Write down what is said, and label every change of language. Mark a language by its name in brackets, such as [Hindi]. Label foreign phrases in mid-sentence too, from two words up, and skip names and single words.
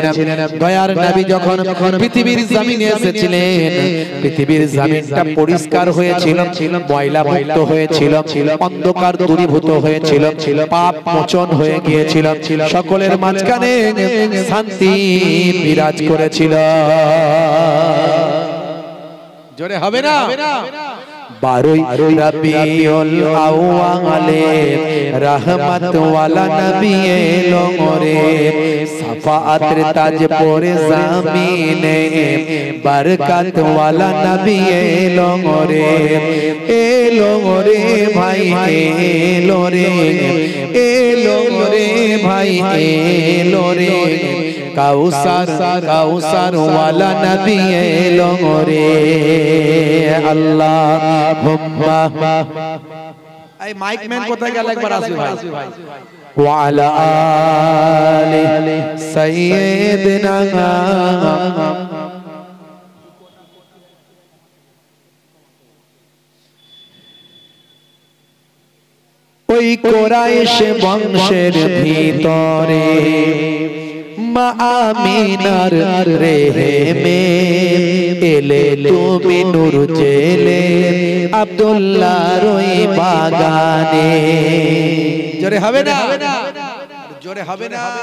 [Bangla] দয়ার নবী যখন পৃথিবীর জমিনে এসেছিলেন, পৃথিবীর জমিনটা পরিষ্কার হয়েছিল, ময়লা মুক্ত হয়েছিল, অন্ধকার দূরীভূত হয়েছিল, পাপ মোচন হয়ে গিয়েছিল, সকলের মাঝখানে শান্তি বিরাজ করেছিল। জোরে হবে না? বারোই রবিউল আউয়ালে রহমত ওয়ালা নবী এলো রে শাফায়াত তাজ পরে জমিনে বরকত ওয়ালা নবী এলো রে ভাই এলো রে ভাই এলো রে কাউসার ওয়ালা নবী এলো রে আল্লাহুম্মা এই মাইক ম্যান কোথায় গেল একবার আসবে ভাই [Arabic] وعلى آل سيدنا [Bangla] ওই কুরাইশ বংশের ভিতরে মা আমিনার রেহেমে এলে তুমি নূর জেলে আব্দুল্লাহর ওই বাগানে জোরে হবে না জোরে হবে না